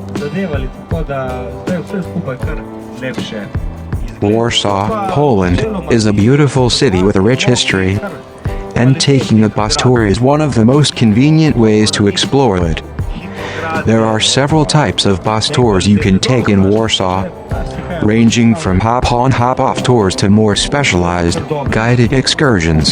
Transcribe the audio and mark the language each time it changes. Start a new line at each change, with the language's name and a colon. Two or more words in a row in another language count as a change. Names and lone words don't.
Slovenian: zadevali, tako da zdaj vse skupaj kar lepše.
English: Warsaw, Poland, is a beautiful city with a rich history, and taking a bus tour is one of the most convenient ways to explore it. There are several types of bus tours you can take in Warsaw, ranging from hop-on hop-off tours to more specialized, guided excursions.